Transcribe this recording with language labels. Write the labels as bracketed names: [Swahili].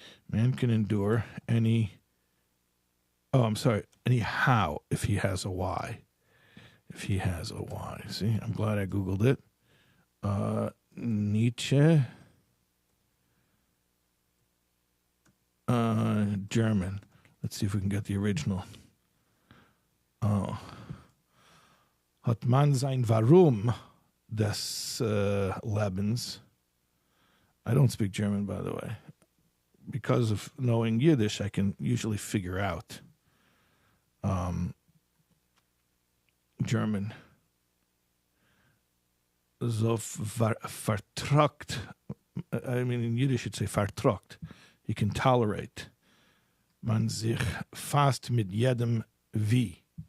[English] Man can endure any how if he has a why. If he has a why. See, I'm glad I Googled it. Nietzsche. German. Let's see if we can get the original. [German] Hat man sein Warum des Lebens. [English] I don't speak German, by the way. Because of knowing Yiddish, I can usually figure out German. [German] So vertragt. [English] I mean, in Yiddish, you'd say vertragt. He can tolerate. [German] Man sich fast mit jedem wie.